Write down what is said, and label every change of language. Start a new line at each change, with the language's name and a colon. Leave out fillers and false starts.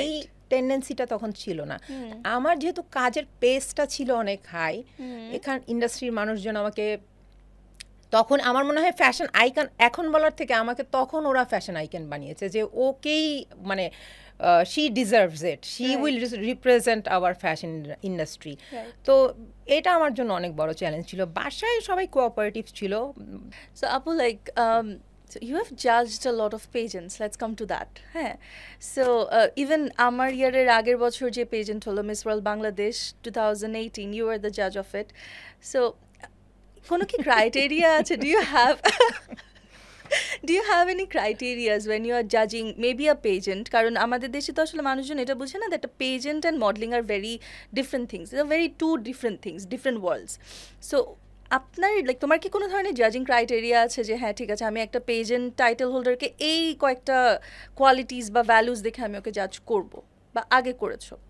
Bangla: এই টেন্ডেন্সিটা তখন ছিল না আমার যেহেতু কাজের পেসটা ছিল অনেক হাই এখান ইন্ডাস্ট্রির মানুষজন আমাকে তখন আমার মনে হয় ফ্যাশন আইকন এখন বলার থেকে আমাকে তখন ওরা ফ্যাশন আইকন বানিয়েছে যে ওকেই মানে
English: She deserves it she Right. Will represent our fashion industry Right.
Bangla: তো এটা আমার জন্য অনেক বড় চ্যালেঞ্জ ছিল বাসায় সবাই কোঅপারেটিভ ছিল
English: So Apu, like, so you have judged a lot of pageants. Let's come to that.
Bangla: হ্যাঁ.
English: So even
Bangla: আমার ইয়ারের আগের বছর যে
English: pageant
Bangla: হলো
English: Miss World Bangladesh 2018, you were the judge of it.
Bangla: So কোনো কি criteria আছে?
English: Do you have any criterias when you are judging maybe a pageant?
Bangla: কারণ আমাদের দেশে তো আসলে মানুষজন এটা বুঝে না
English: that a pageant and modeling are very different things. They are very two different things, different worlds.
Bangla: So আপনার লাইক তোমার কি কোনো ধরনের জাজিং ক্রাইটেরিয়া আছে যে হ্যাঁ ঠিক আছে আমি একটা পেজেন্ট টাইটেল হোল্ডারকে এই কয়েকটা কোয়ালিটিস বা ভ্যালুস দেখে আমি ওকে জাজ করব বা আগে করেছো?